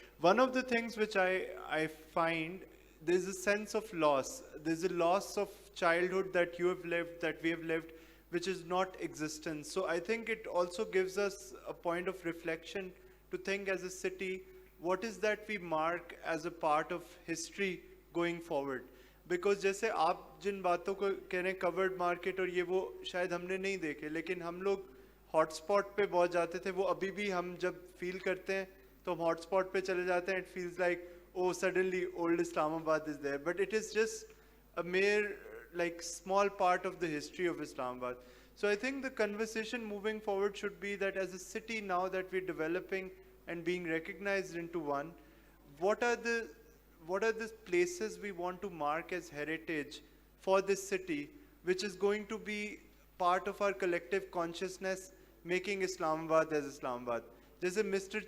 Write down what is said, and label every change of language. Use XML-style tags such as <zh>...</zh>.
<en>One of the things which I find, there's a sense of loss. There's a loss of childhood that you have lived, that we have lived, which is not existent. So I think it also gives us a point of reflection to think as a city, what is that we mark as a part of history going forward?</en> <ur>Because جیسے آپ جن باتوں کو کہہ رہے ہیں کورڈ market اور یہ وہ شاید ہم نے نہیں دیکھے, لیکن ہم لوگ ہاٹ اسپاٹ پہ بہت جاتے تھے, وہ ابھی بھی ہم جب فیل کرتے ہیں تو ہم ہاٹ اسپاٹ پہ چلے جاتے ہیں.</ur> <en>It feels like oh suddenly old Islamabad is there, but it is just a mere like small part of the history of Islamabad. So I think the conversation moving forward should be that as a city now that we're developing and being recognized into one, what are the places we want to mark as heritage for this city, which is going to be part of our collective consciousness, making Islamabad as Islamabad. Just Mr.</en>